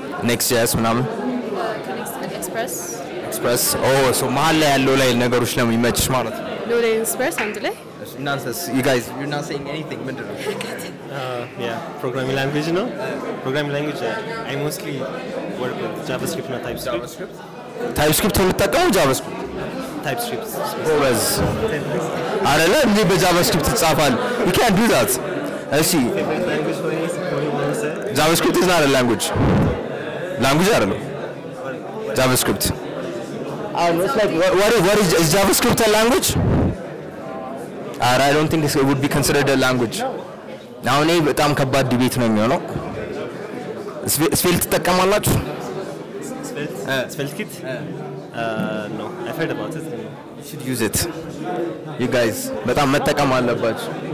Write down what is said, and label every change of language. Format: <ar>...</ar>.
<am>Next.js ምናምን? Express? Oh, so መሀል ላይ ያለው ላይ ነገሮች ነው የሚመችሽ ማለት ነው? Express አንድ ላይ</am> <en>you guys, you're not saying anything. Yeah, programming language, no? Programming language, I mostly work with JavaScript, not TypeScript.</en> <am>TypeScript የምትጠቀመው JavaScript?</am> <en>TypeScript.</en> <am>ጎበዝ አይደለ? እንዴ በJavaScript ትጻፋል?</am> <en>You can't do that. እሺ JavaScript is not a language አይደለም JavaScript. It's like what is JavaScript a language? I don't think it would be considered a language.</en> <am>Now እኔ በጣም ከባድ ዲቤት ነው የሚሆነው። ስቬልት ትጠቀማላችሁ?</am> <en>Svelte kit? No, I've heard about it. You should use it. You guys</en> <am>በጣም መጠቀም አለባችሁ።</am>